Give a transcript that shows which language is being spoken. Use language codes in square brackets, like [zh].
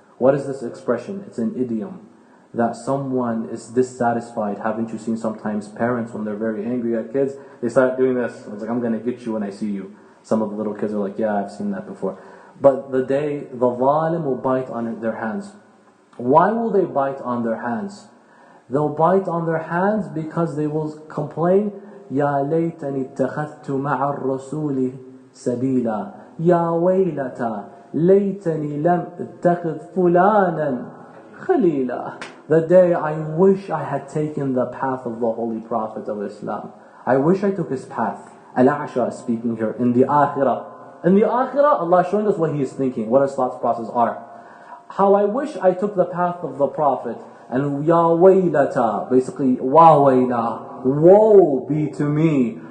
[en] What is this expression? It's an idiom. That someone is dissatisfied. Haven't you seen sometimes parents when they're very angry at kids, they start doing this. It's like, I'm going to get you when I see you. Some of the little kids are like, yeah, I've seen that before. But the day the zalim will bite on their hands. Why will they bite on their hands? They'll bite on their hands because they will complain, [ar] يَا لَيْتَنِي اتَّخَذْتُ مَعَ الرَّسُولِ سَبِيلًا يَا وَيْلَتَا لَيْتَنِي لَمْ اتَّخِذْ فُلَانًا خَلِيلًا. [en] The day I wish I had taken the path of the Holy Prophet of Islam. I wish I took his path. Al-A'sha is speaking here in the Akhirah. In the Akhirah, Allah is showing us what He is thinking, what His thought process are. How I wish I took the path of the Prophet. And ya waylata, basically, wa wayla, woe be to me.